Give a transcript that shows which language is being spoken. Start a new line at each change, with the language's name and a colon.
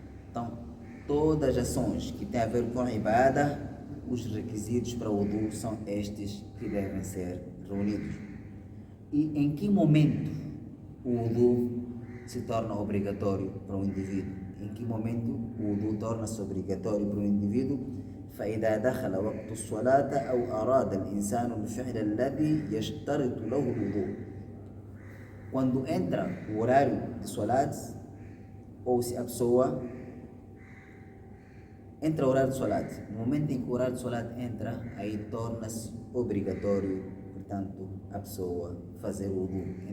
Portuguese: Então, todas as ações que têm a ver com a ibada, os requisitos para o wudu são estes que devem ser reunidos. E em que momento o wudu se torna obrigatório para o indivíduo? Em que momento o wudu torna-se obrigatório para o indivíduo?
Arabic: فإذا دخل وقت الصلاة أو أراد الإنسان الفعل الذي يشترط له الوضوء.
Portuguese: Quando entra o horário de salat, ou se a pessoa entra o horário de salat, no momento em que o horário de salat entra, aí torna-se obrigatório, portanto, a pessoa fazer o wudu.